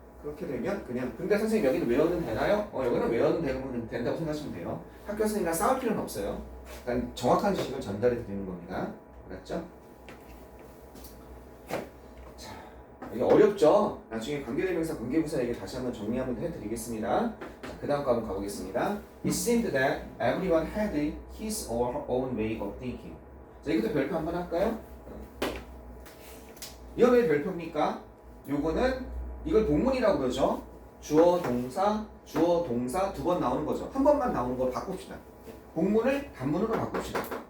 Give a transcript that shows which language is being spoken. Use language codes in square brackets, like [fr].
[ko] 그렇게 되면 그냥 근데 선생님 여기는 외워는 되나요? 여기는 외워는 된다고 생각하시면 돼요. 학교 선생님이랑 싸울 필요는 없어요. 일단 정확한 지식을 전달해 드리는 겁니다. 알았죠? 자, 이게 어렵죠? 나중에 관계대명사, 관계부사 얘기 다시 한번 정리 한번 해드리겠습니다. 그 다음 거 한번 가보겠습니다. [en] It seemed that everyone had his or her own way of thinking. [ko] 자, 이것도 별표 한번 할까요? 이거 왜 별표입니까? 요거는 이걸 복문이라고 그러죠. 주어, 동사 두 번 나오는 거죠. 한 번만 나오는 걸 바꿉시다. 복문을 단문으로 바꿉시다.